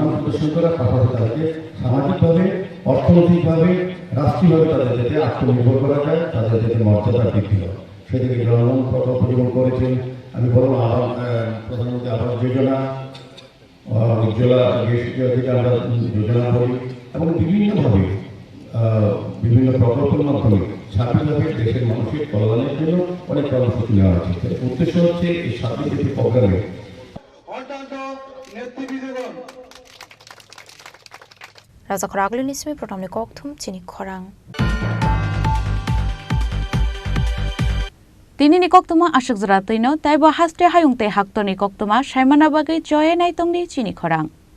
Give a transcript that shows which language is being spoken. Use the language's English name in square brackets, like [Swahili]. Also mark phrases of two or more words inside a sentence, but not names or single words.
[Bangla] প্রদর্শন করা পাশাপাশি তাদেরকে সামাজিকভাবে অর্থনৈতিকভাবে রাষ্ট্রীয়ভাবে তাদের যাতে আত্মনির্ভর করা যায় তাদের যাতে মর্যাদা বৃদ্ধি হয় সেদিকে জনগণ প্রকল্প যেমন করেছেন আমি বলবো প্রধানমন্ত্রী আবাস যোজনা উজ্জ্বলা গ্যাস থেকে আমরা যোজনা বলি এবং বিভিন্নভাবে বিভিন্ন প্রকল্পের মাধ্যমে সার্বিকভাবে দেশের মানুষের কল্যাণের জন্য অনেক কর্মসূচি নেওয়া হচ্ছে উদ্দেশ্য হচ্ছে এই সার্বিক প্রোগ্রামে [Kok Borok] Raja Khoraglu nismi protamni kokthum chini khorang. Tini ni koktuma ashuk zratino taibo haste hayungte hakto ni koktuma shaimana bagai joye naitong ni chini khorang.